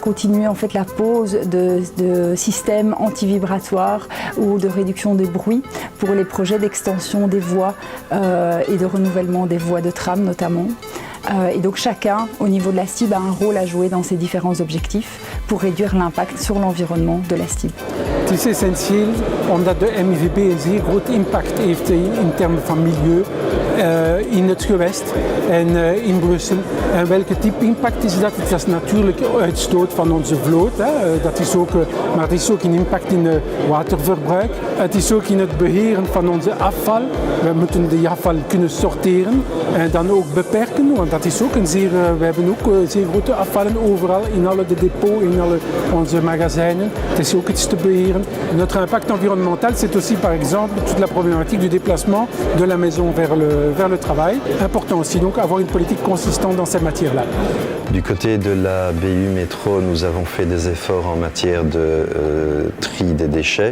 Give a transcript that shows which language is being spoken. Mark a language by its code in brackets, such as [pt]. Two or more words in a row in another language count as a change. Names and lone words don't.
[fr] Continuer en fait la pose de systèmes anti-vibratoires ou de réduction des bruits pour les projets d'extension des voies et de renouvellement des voies de tram notamment. Et donc chacun, au niveau de la STIB, a un rôle à jouer dans ces différents objectifs pour réduire l'impact sur l'environnement de la STIB. [nl] Het is essentieel omdat de MIVB een zeer groot impact heeft in termen van milieu in het gewest en in Brussel. En welke type impact is dat? Het is natuurlijk uitstoot van onze vloot, dat is ook, maar het is ook een impact in het waterverbruik. Het is ook in het beheren van onze afval. We moeten de afval kunnen sorteren en dan ook beperken, want dat is ook we hebben ook zeer grote afvallen overal, in alle de depots, in alle onze magazijnen. Het is ook iets te beheren. [fr] Notre impact environnemental, c'est aussi par exemple toute la problématique du déplacement de la maison vers le travail. Important aussi donc avoir une politique consistante dans ces matières-là. Du côté de la BU Métro, nous avons fait des efforts en matière de tri des déchets.